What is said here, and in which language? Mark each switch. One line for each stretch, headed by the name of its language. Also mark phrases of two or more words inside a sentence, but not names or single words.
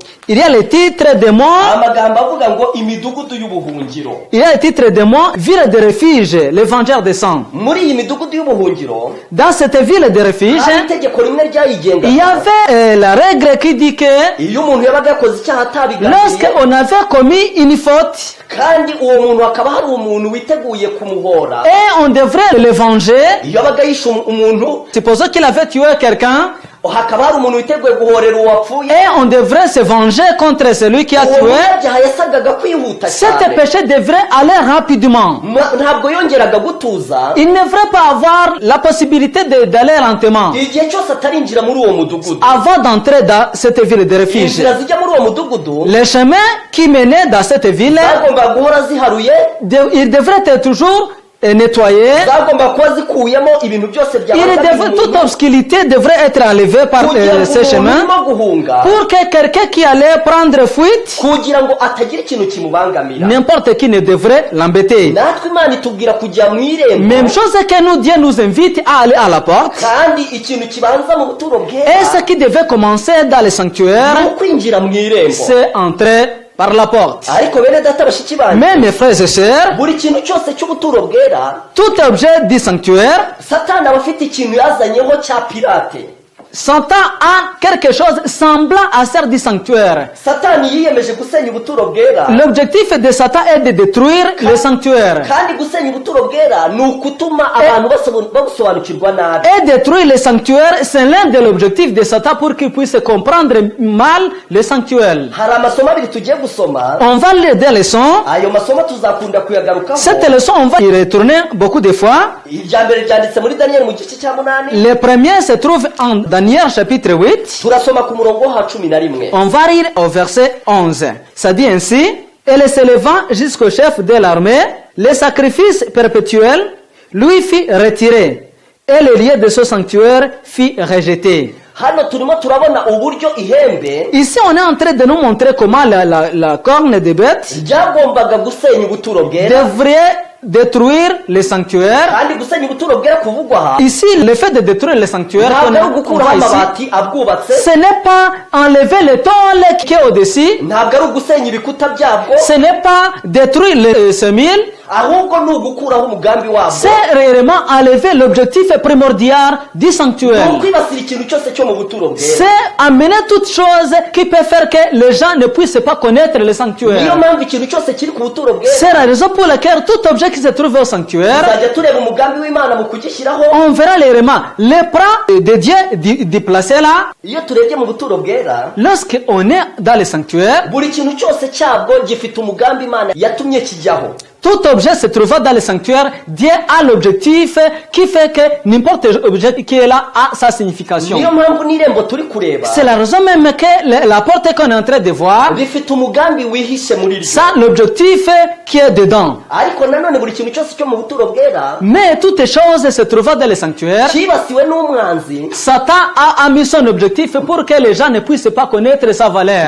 French: il y a le titre de mots,
Kinyarwanda: amagambo avuga ngo imidugudu y'ubuhungiro.
French: il y a le titre de mots, ville de refuge, les vengeurs des sangs.
Kinyarwanda: Muri iyi midugudu y'ubuhungiro,
French: Dans cette ville de refuge,
Kinyarwanda: hari itegeko rimwe ryayigenga.
French: il y avait la règle qui dit que
Kinyarwanda: iyo umuntu yabaga yakoze icyaha atabiganiye,
French: lorsqu'on avait commis une faute,
Kinyarwanda: kandi uwo muntu hakaba hari umuntu witeguye kumuhora,
French: et on devrait le venger,
Kinyarwanda: iyo abaga yishe umuntu,
French: supposons qu'il avait tué quelqu'un,
Kinyarwanda: hakaba hari umuntu witeguye guhorera uwapfuye,
French: et on devrait se venger contre celui qui a
Kinyarwanda: uwo
French: tué,
Kinyarwanda: munyabyaha yasabwaga kwihuta
French: cet
Kinyarwanda: cyane.
French: péché devrait aller rapidement.
Kinyarwanda: Ntabwo yongeraga gutuza
French: Il ne devrait pas avoir la possibilité d'aller lentement
Kinyarwanda: igihe cyose atarinjira muri uwo mudugudu.
French: avant d'entrer dans cette ville de refuge.
Kinyarwanda: Inzira zijya muri uwo mudugudu
French: Les chemins qui menaient dans cette ville,
Kinyarwanda: zagomba guhora ziharuye,
French: ils devraient être toujours nettoyés.
Kinyarwanda: zagomba kuba zikuyemo ibintu byose
French: Toute obscurité devrait être enlevée par ces chemins
Kinyarwanda: urimo guhunga,
French: pour que quelqu'un qui allait prendre fuite,
Kinyarwanda: kugira ngo atagira ikintu kimubangamira.
French: n'importe qui ne devrait l'embêter.
Kinyarwanda: Natwe Imana itubwira kujya mu irembo,
French: Même chose que nous, Dieu nous invite à aller à la porte.
Kinyarwanda: kandi ikintu kibanza mu buturo
French: Et
Kinyarwanda: bwera
French: ce qui devait commencer dans le sanctuaire,
Kinyarwanda: ni ukwinjira mu irembo.
French: c'est entrer par la porte.
Kinyarwanda: Ariko bene data bashiki banjye,
French: Mais mes frères et sœurs,
Kinyarwanda: buri kintu cyose cy'ubuturo bwera,
French: tout objet du sanctuaire,
Kinyarwanda: Satani aba afite ikintu yazanyeho cya pirate.
French: Satan a quelque chose semblant à celle du sanctuaire.
Kinyarwanda: Satani yiyemeje gusenya ubuturo bwera,
French: L'objectif de Satan est de détruire le sanctuaire.
Kinyarwanda: kandi gusenya ubuturo bwera ni ukutuma abantu babusobanukirwa nabi.
French: Et détruire le sanctuaire, c'est l'un de l'objectifs de Satan pour qu'il puisse comprendre mal le sanctuaire.
Kinyarwanda: Hari amasomo abiri tugiye gusoma,
French: On va lire des leçons.
Kinyarwanda: ayo masomo tuzakunda kuyagarukaho.
French: Cette leçon, on va y retourner beaucoup de fois.
Kinyarwanda: Irya mbere ryanditse muri Daniel mu gice cya 8,
French: Le premier se trouve en Daniel chapitre 8.
Kinyarwanda: turasoma ku murongo wa 11.
French: On va lire au verset 11. Ça dit ainsi, « Et s'élevant jusqu'au chef de l'armée, les sacrifices perpétuels lui fit retirer, et le lieu de ce sanctuaire fit rejeter. »
Kinyarwanda: Hano turimo turabona uburyo ihembe
French: Ici, on est en train de nous montrer comment la corne de bête
Kinyarwanda: ryagombaga gusenya ubuturo bwera,
French: devrait détruire le sanctuaire.
Kinyarwanda: kandi gusenya ubuturo bwera kuvugwa aha
French: Ici, le fait de détruire le sanctuaire,
Kinyarwanda: ntabwo ari
French: qu'on
Kinyarwanda: ugukuraho
French: voit ici,
Kinyarwanda: amabati abwubatse,
French: ce n'est pas enlever le tôle qui est au-dessus,
Kinyarwanda: ntabwo ari ugusenya ibikuta byabwo,
French: ce n'est pas détruire le semile,
Kinyarwanda: ahubwo ni ugukuraho umugambi wabwo,
French: c'est réellement enlever l'objectif primordial du
Kinyarwanda: ni
French: sanctuaire.
Kinyarwanda: ukwibasira ikintu cyose cyo mu buturo bwera.
French: C'est amener toute chose qui peut faire que les gens ne puissent pas connaître le
Kinyarwanda: Niyo
French: sanctuaire.
Kinyarwanda: mpamvu ikintu cyose kiri ku buturo bwera
French: C'est la raison pour laquelle tout objet qui se trouve au sanctuaire,
Kinyarwanda: tuzajya tureba umugambi w'Imana mu kugishyiraho.
French: on verra réellement les plans de Dieu d'y placer là.
Kinyarwanda: Iyo turebye mu buturo bwera,
French: Lorsqu'on est dans le sanctuaire,
Kinyarwanda: buri kintu cyose cyabwo gifite umugambi Imana yatumye kijyaho.
French: tout objet se trouvant dans le sanctuaire, Dieu a l'objectif qui fait que n'importe objet qui est là a sa signification.
Kinyarwanda: Niyo mpamvu n'irembo turi kureba
French: C'est la raison même que la porte qu'on est en train de voir,
Kinyarwanda: bifite umugambi wihishe muri ryo.
French: ça l'objectif qui est dedans.
Kinyarwanda: Ariko nanone buri kintu cyose cyo mu buturo bwera
French: Mais toutes choses se trouvant dans le sanctuaire,
Kinyarwanda: cyibasiwe n'umwanzi,
French: Satan a mis son objectif pour que les gens ne puissent pas connaître sa valeur.